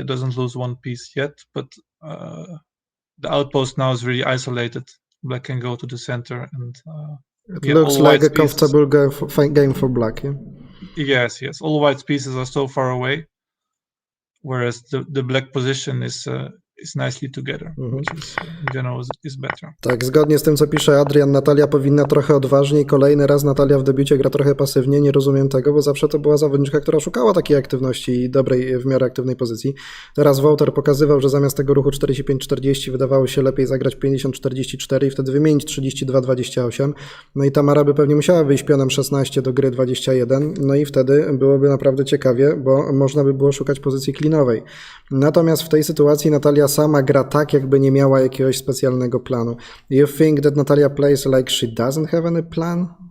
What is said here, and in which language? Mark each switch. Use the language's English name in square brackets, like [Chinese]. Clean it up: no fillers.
[English] It doesn't lose one piece yet, but the outpost now is really isolated. Black can go to the center, and it looks like a comfortable game for black. Yeah? Yes. All white pieces are so far away, whereas the black position is is nicely together, which is in general is better. [Polish] Tak, zgodnie z tym, co pisze Adrian, Natalia powinna trochę odważniej. Kolejny raz Natalia w debiucie gra trochę pasywnie, nie rozumiem tego, bo zawsze to była zawodniczka, która szukała takiej aktywności i dobrej, w miarę aktywnej pozycji. Teraz Wouter pokazywał, że zamiast tego ruchu 45-40 wydawało się lepiej zagrać 50-44 i wtedy wymienić 32-28. No i Tamara by pewnie musiała wyjść pionem 16 do gry 21, no i wtedy byłoby naprawdę ciekawie, bo można by było szukać pozycji klinowej. Natomiast w tej sytuacji Natalia sama gra tak, jakby nie miała jakiegoś specjalnego planu. [English] You think that Natalia plays like she doesn't have any plan?